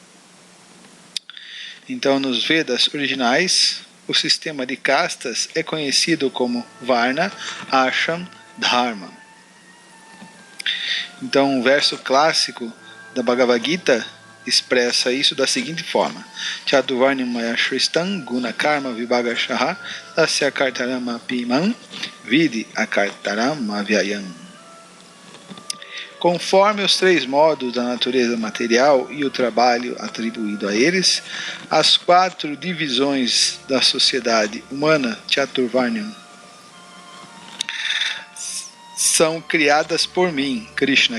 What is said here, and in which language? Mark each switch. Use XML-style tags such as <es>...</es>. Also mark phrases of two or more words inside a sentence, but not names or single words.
<pt>Então, nos Vedas originais, o sistema de castas é conhecido como Varna, Ashram, Dharma. Então, o verso clássico da Bhagavad Gita expressa isso da seguinte forma:</pt> <sa>चातुर्वर्ण्यं मया सृष्टं गुण कर्म विभागशः तस्य कर्तारम् अपि मां विद्धि अकर्तारम् अव्ययम्.</sa> <pt>Conforme os 3 modos da natureza material e o trabalho atribuído a eles, as 4 divisões da sociedade humana, Chaturvarnam, são criadas por mim, Krishna.</pt>